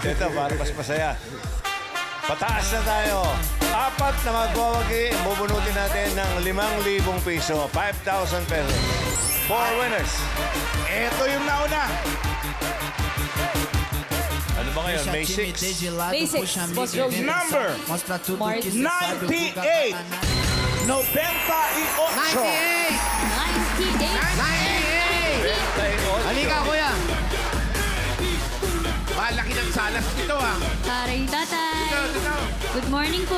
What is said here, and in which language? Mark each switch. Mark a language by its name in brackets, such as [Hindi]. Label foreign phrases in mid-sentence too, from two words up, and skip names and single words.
[Filipino] Ito, para mas masaya. Pataas na tayo. 4 na magwawagi, bubunutin natin ng 5,000 piso. [English] 5,000 pesos. 4 winners. [Filipino] Ito yung nauna. Ano ba ngayon? May 6. May 6. Boss Josie. Number [Portuguese] Mostra tudo [Filipino] Mark. [Portuguese] que cê sabe, o Guga [Filipino] 98. Guaraná. 98. 98! 98. 98! Halika, kuya. Malaki ng salas ito ah. Taray tatay. Ito. [English] Good morning po.